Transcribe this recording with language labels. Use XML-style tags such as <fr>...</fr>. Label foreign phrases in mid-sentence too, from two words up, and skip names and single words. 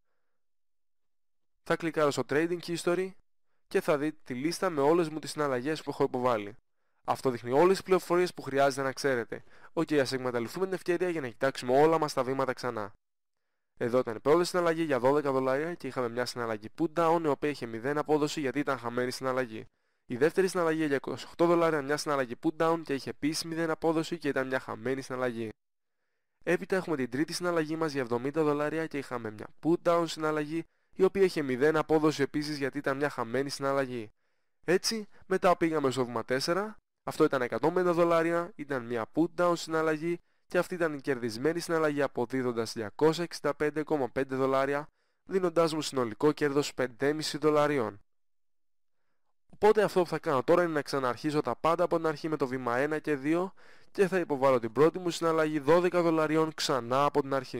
<el>Θα κλικάρω στο Trading History και θα δείτε τη λίστα με όλες μου τις συναλλαγές που έχω υποβάλει. Αυτό δείχνει όλες τις πληροφορίες που χρειάζεται να ξέρετε. Ας εκμεταλλευτούμε την ευκαιρία για να κοιτάξουμε όλα μας τα βήματα ξανά. Εδώ ήταν η πρώτη συναλλαγή για $12 και είχαμε μια συναλλαγή</el> <en>put down</en> <el>η οποία είχε 0 απόδοση γιατί ήταν χαμένη συναλλαγή. Η δεύτερη συναλλαγή για $28, μια συναλλαγή</el> <en>put down</en> <el>και είχε επίσης 0 απόδοση και ήταν μια χαμένη συναλλαγή. Έπειτα έχουμε την τρίτη συναλλαγή μας για $70 και είχαμε μια</el> <en>put down</en> <el>συναλλαγή η οποία είχε 0 απόδοση επίσης γιατί ήταν μια χαμένη συναλλαγή. Έτσι, μετά πήγαμε στο βήμα 4, αυτό ήταν $150, ήταν μια</el> <en>put down</en> <el>συναλλαγή και αυτή ήταν η κερδισμένη συναλλαγή αποδίδοντας $265.5, δίνοντάς μου συνολικό κέρδος $5.500. Οπότε αυτό που θα κάνω τώρα είναι να ξαναρχίσω τα πάντα από την αρχή με το βήμα 1 και 2 και θα υποβάλω την πρώτη μου συναλλαγή $12 ξανά από την αρχή.</el>